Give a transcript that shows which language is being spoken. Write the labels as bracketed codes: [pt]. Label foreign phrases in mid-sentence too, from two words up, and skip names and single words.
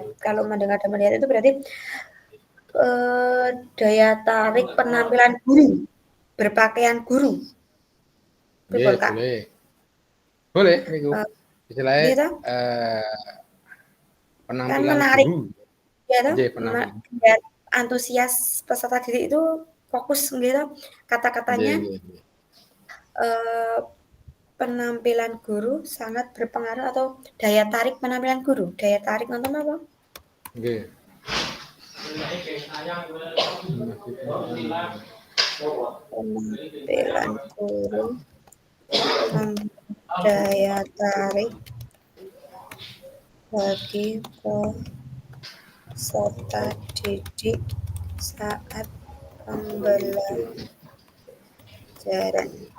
[id] Kalau mendengar dan melihat itu berarti daya tarik penampilan guru, berpakaian guru. Nggih, Betul, Kak? boleh. Boleh niku. Istilahnya Gitu. Kan penampilan menarik, guru. ya toh? Nggih, penampilan. Biar antusias peserta didik itu fokus gitu. Kata-katanya [jv] Nggih, nggih, nggih. [id] penampilan guru sangat berpengaruh atau daya tarik penampilan guru. Daya tarik nonton apa? Nggih. Penampilan guru daya tarik bagi peserta didik saat pembelajaran.